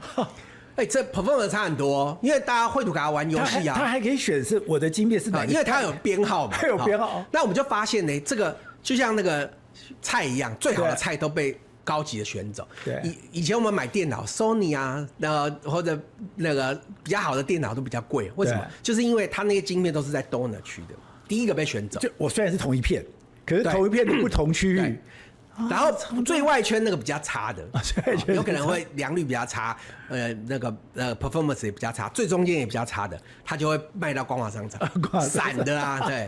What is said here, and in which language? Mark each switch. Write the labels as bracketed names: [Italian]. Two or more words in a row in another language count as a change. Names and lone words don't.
[Chinese] 這 performance 差很多哦，因為大家繪圖卡玩遊戲啊，它還可以選是我的晶片是哪個，因為它有編號嘛，它有編號。那我們就發現呢，這個就像那個菜一樣，最好的菜都被高級的選走。對，以前我們買電腦 ，Sony 啊，或者那個比較好的電腦都比較貴，為什麼？就是因為它那些晶片都是在 donor 區的，第一個被選走。就我雖然是同一片，可是同一片的不同區域。然後最外圈那個比較差的，有可能會良率比較差，那個performance 也比較差，最中間也比較差的，它就會賣到光華商場，散的啊，对。